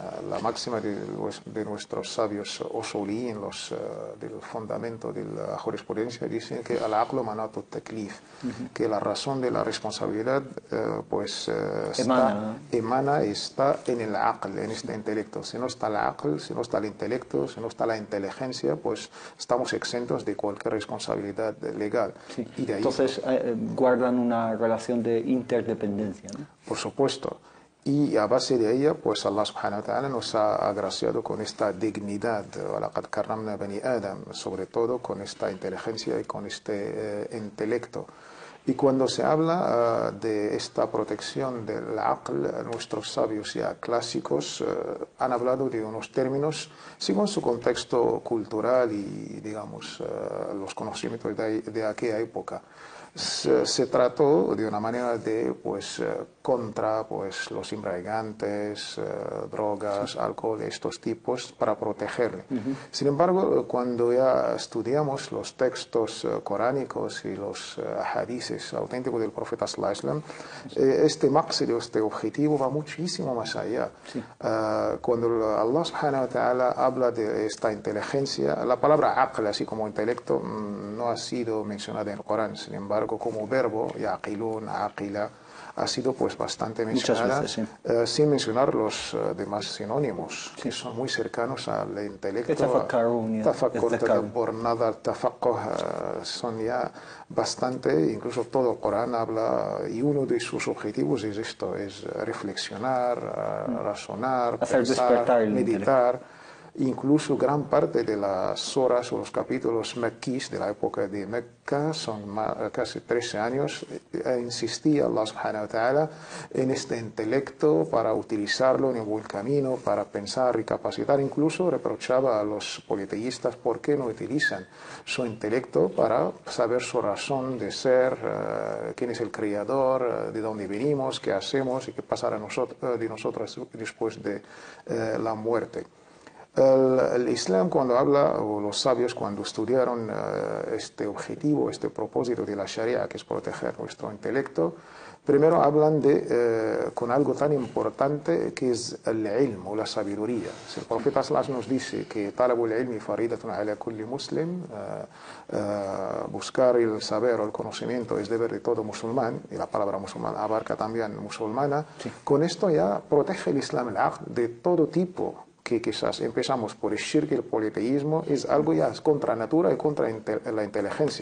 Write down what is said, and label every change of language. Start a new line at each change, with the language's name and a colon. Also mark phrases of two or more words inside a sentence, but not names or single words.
Spanish: La máxima de nuestros sabios usulín, del fundamento de la jurisprudencia, dicen que
Arabic: العقل مناط التكليف,
Spanish: que la razón de la responsabilidad está en el aql, en este intelecto. Si no está el aql, si no está el intelecto, si no está la inteligencia, pues estamos exentos de cualquier responsabilidad legal. Sí. Y de ahí, entonces guardan una relación de interdependencia, ¿no? Por supuesto. Y a base de ella, pues
Arabic: الله سبحانه وتعالى
Spanish: nos ha agraciado con esta dignidad,
Arabic: وَلَقَدْ كَرَّمْنَا بَنِي آدَمَ,
Spanish: sobre todo con esta inteligencia y con este intelecto. Y cuando se habla de esta protección del aql, nuestros sabios ya clásicos han hablado de unos términos según su contexto cultural y, digamos, los conocimientos de aquella época. Se trató de una manera de contra los embriagantes, drogas, alcohol, estos tipos, para protegerle. Sin embargo, cuando ya estudiamos los textos coránicos y los hadices auténticos del profeta
Arabic: صلى الله عليه وسلم,
Spanish: este maqsid, este objetivo va muchísimo más allá. Cuando
Arabic: الله سبحانه وتعالى
Spanish: habla de esta inteligencia, la palabra aql, así como intelecto, no ha sido mencionada en el Corán. Sin embargo, como verbo,
Arabic: يعقلون عقل,
Spanish: ha sido bastante mencionada, veces, sí. Sin mencionar los demás sinónimos, que son muy cercanos al intelecto.
Arabic: تفكر تدبر نظر تفقه,
Spanish: son ya bastante, incluso todo el Corán habla, y uno de sus objetivos es esto, es reflexionar, razonar, hacer pensar, despertar el meditar. Incluso gran parte de las suras o los capítulos mequís de la época de Mecca, son casi 13 años, insistía
Arabic: الله سبحانه وتعالى
Spanish: en este intelecto para utilizarlo en un buen camino, para pensar, recapacitar. Incluso reprochaba a los politeístas por qué no utilizan su intelecto para saber su razón de ser, quién es el creador, de dónde venimos, qué hacemos y qué pasará de nosotros después de la muerte. El Islam, cuando habla, o los sabios cuando estudiaron este objetivo, este propósito de la Sharia, que es proteger nuestro intelecto, primero hablan con algo tan importante que es el ilm o la sabiduría. Si el profeta sallallahu nos dice que
Arabic: طلب العلم فريضة على كل مسلم,
Spanish: buscar el saber o el conocimiento es deber de todo musulmán, y la palabra musulmán abarca también musulmana, sí. Con esto ya protege el Islam al-aqd de todo tipo, que quizás empezamos por el shirk y el politeísmo, es algo ya contra natura y contra la inteligencia.